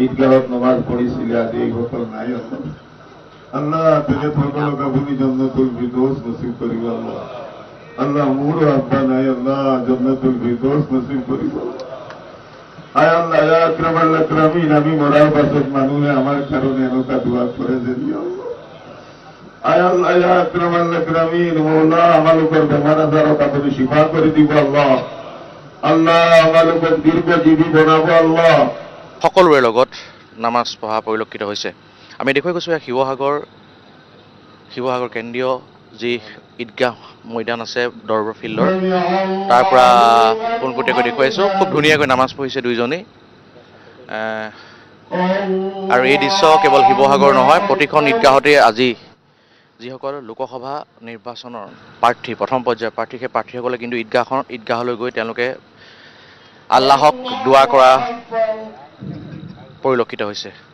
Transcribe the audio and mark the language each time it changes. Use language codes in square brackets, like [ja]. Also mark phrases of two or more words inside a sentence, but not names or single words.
[as] ঈদগাহত নামাজ পড়িছিল আজ এই সকল নাই আল্লাহ তুমি সকল কবুনি [ar] جنة الفردوس [as] নসিব করিব আল্লাহ আল্লাহ মোর আব্বা নাই আল্লাহ [ar] جنة الفردوس [as] নসিব করিব আয় আল্লাহ [ar] يا أكرم الأكرمين [as] আমি মরার পাছত মানুষে আমার কারণে এনেকা দোয়া করে দেবি আয় আল্লাহ [ar] يا أكرم الأكرمين [as] মওলা আমার উপর বেমার আজারত আপনি শিফা করে দিব আল্লাহ আল্লাহ আমার উপর দীর্ঘজীবী বনাবো আল্লাহ সকলোৰে লগত নামাজ পঢ়া পৰিলক্ষিত হৈছে আমি দেখুৱাই গৈছোঁ শিৱসাগৰ কেন্দ্ৰীয় যি ঈদগাহ ময়দান আছে দৰবাৰ ফিল্ডৰ তাৰ পৰা পোনপটীয়াকৈ দেখুৱাইছোঁ খুব ধুনীয়াকৈ নামাজ পঢ়িছে দুইজনেই আৰু এই দৃশ্য কেৱল শিৱসাগৰ নহয় প্ৰতিখন ঈদগাহতে আজি যিসকল লোকসভা নিৰ্বাচনৰ প্ৰাৰ্থী প্ৰথম পৰ্যায়ৰ প্ৰাৰ্থী সেই প্ৰাৰ্থীসকলে কিন্তু ঈদগাহলৈ গৈ তেওঁলোকে আল্লাহক দোৱা কৰা পৰিলক্ষিত হৈছে